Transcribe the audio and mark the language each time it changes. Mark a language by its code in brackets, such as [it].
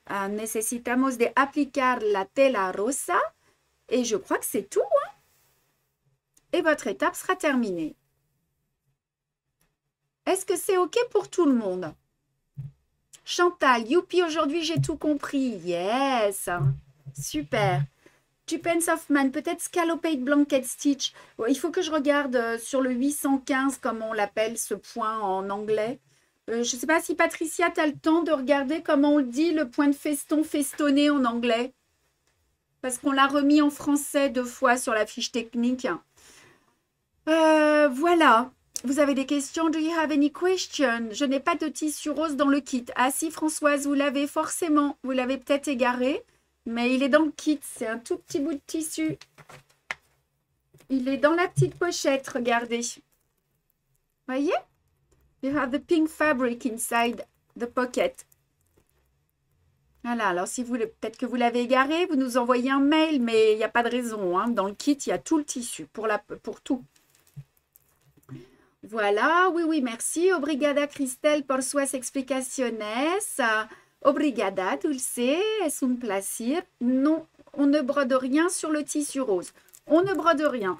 [es] Necesitamos de aplicar la tela rosa. [fr] Et je crois que c'est tout. Hein? Et votre étape sera terminée. Est-ce que c'est OK pour tout le monde? Chantal, youpi, aujourd'hui j'ai tout compris. [en] Yes, super. Tupence of Man, peut-être Scalloped Blanket Stitch. [fr] Il faut que je regarde sur le 815, comme on l'appelle, ce point en anglais. Je ne sais pas si Patricia, tu as le temps de regarder comment on le dit, le point de feston, festonné en anglais. Parce qu'on l'a remis en français 2 fois sur la fiche technique. Voilà. Vous avez des questions? [en] Do you have any questions? [fr] Je n'ai pas de tissu rose dans le kit. Ah si, Françoise, vous l'avez forcément. Vous l'avez peut-être égaré. Mais il est dans le kit. C'est un tout petit bout de tissu. Il est dans la petite pochette. Regardez. Voyez? [en] You have the pink fabric inside the pocket. [fr] Voilà. Alors, si vous peut-être que vous l'avez égaré, vous nous envoyez un mail. Mais il n'y a pas de raison. Hein. Dans le kit, il y a tout le tissu pour tout. Voilà, oui, merci. [pt] Obrigada, Cristel, por suas explicaciones. Obrigada, [fr] Dulce, es un plaisir. Non, on ne brode rien sur le tissu rose. On ne brode rien.